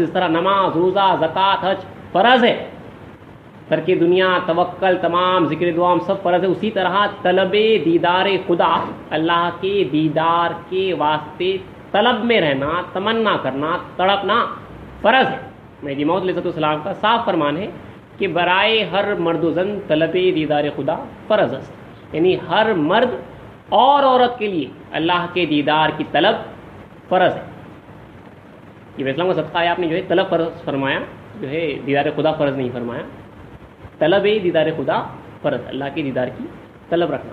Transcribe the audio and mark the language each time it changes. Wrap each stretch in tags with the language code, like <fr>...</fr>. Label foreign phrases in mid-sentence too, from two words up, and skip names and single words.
<ur>جس طرح نماز، روزہ، زکوٰۃ، حج فرض ہے، ترک دنیا، توکل، تمام ذکر دعام سب فرض ہے، اسی طرح طلب دیدار خدا، اللہ کے دیدار کے واسطے طلب میں رہنا، تمنا کرنا، تڑپنا فرض ہے۔ مہدی موعود علیہ السلام کا صاف فرمان ہے کہ برائے ہر مرد و زن طلب دیدار خدا فرض ہے، یعنی ہر مرد اور عورت کے لیے اللہ کے دیدار کی طلب فرض ہے۔ یہ اسلام کا صدقہ ہے، آپ نے جو ہے طلب فرض فرمایا، جو ہے دیدار خدا فرض نہیں فرمایا۔ طلب دیدار خدا فرض، اللہ کے دیدار کی طلب رکھنا۔</ur>